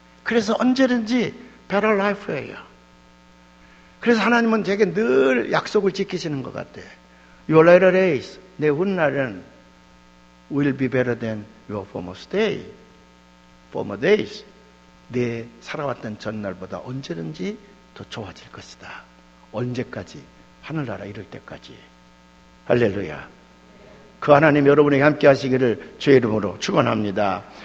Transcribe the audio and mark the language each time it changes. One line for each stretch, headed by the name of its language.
Korean: 그래서 언제든지
English: better life
Korean: 예요. 그래서 하나님은 제게 늘 약속을 지키시는 것 같아요.
English: Your latter days,
Korean: 내 훗날은
English: will be better than your former days.
Korean: 내 살아왔던 전날보다 언제든지 더 좋아질 것이다. 언제까지? 하늘나라 이룰 때까지. 할렐루야. 그 하나님 여러분에게 함께 하시기를 주의 이름으로 축원합니다.